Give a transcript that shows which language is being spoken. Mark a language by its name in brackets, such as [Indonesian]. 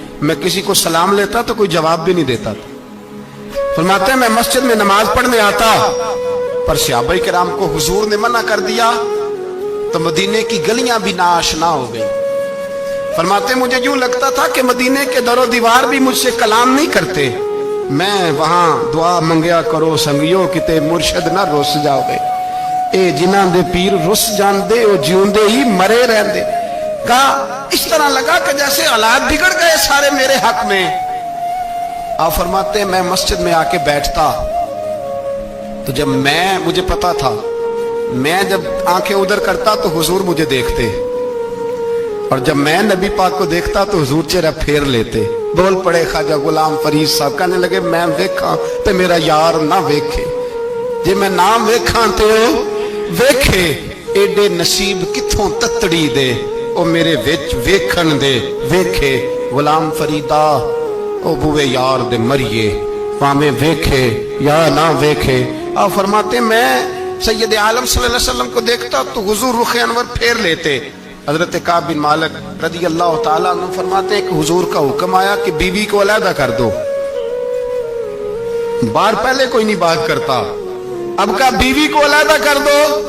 [Urdu] میں کسی کو سلام لیتا تو کوئی جواب بھی نہیں دیتا تھا. فرماتے ہیں میں مسجد میں نماز پڑھنے آتا, پر صحابہ کرام کو حضور نے منع کر دیا تو مدینے کی گلیاں بھی ناآشنا ہو گئی. فرماتے مجھے یوں لگتا تھا کہ مدینے کے در و دیوار بھی مجھ سے کلام نہیں کرتے. [Punjabi] میں وہاں دعا منگیا کرو سنگیو کتے مرشد نہ رس جاؤ گے, اے جنہاں دے پیر رس جان دے او جیوندے ہی مرے رہن دے. [Urdu] کہا اس طرح لگا کہ جیسے حالات بگڑ گئے سارے میرے حق میں. آپ فرماتے ہیں میں مسجد میں آ کے بیٹھتا تو جب مجھے پتا تھا میں جب آنکھیں ادھر کرتا تو حضور مجھے دیکھتے, اور جب میں نبی پاک کو دیکھتا تو حضور چہرہ پھیر لیتے. بول پڑے خواجہ غلام فرید صاحب, کہنے لگے [Punjabi] میں ویکھاں تے میرا یار نہ ویکھے, جے میں نام ویکھاں تے ویکھے, ایڈے نصیب کتھوں تتڑی دے او میرے وچ ویکھن دے ویکھے. غلام فریدا او بوے یار دے مریے پامیں ویکھے یا نہ ویکھے. [Urdu] آپ فرماتے میں سید عالم صلی اللہ علیہ وسلم کو دیکھتا تو حضور رخ انور پھیر لیتے. حضرت کعب بن مالک رضی اللہ تعالیٰ عنہ فرماتے ہیں کہ حضور کا حکم آیا کہ بیوی کو علیحدہ کر دو. بار پہلے کوئی نہیں بات کرتا, اب کہا بیوی کو علیحدہ کر دو.